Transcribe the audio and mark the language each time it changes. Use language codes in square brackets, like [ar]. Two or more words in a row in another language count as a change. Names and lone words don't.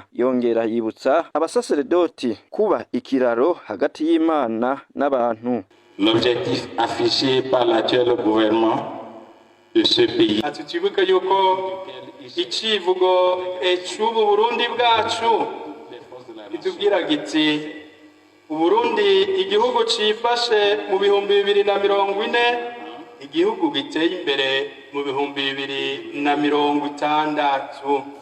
[rn] Yongera yibutsa abasaseredoti kuba ikiraro hagati y'Imana n'abantu. [fr] L'objectif affiché par l'actuel gouvernement de ce pays. [rn] Atutibuka yuko icivugo c'ubu Burundi bwacu itubwira giti Uburundi igihugu cifashe mu 2040 igihugu giteye imbere mu 2060.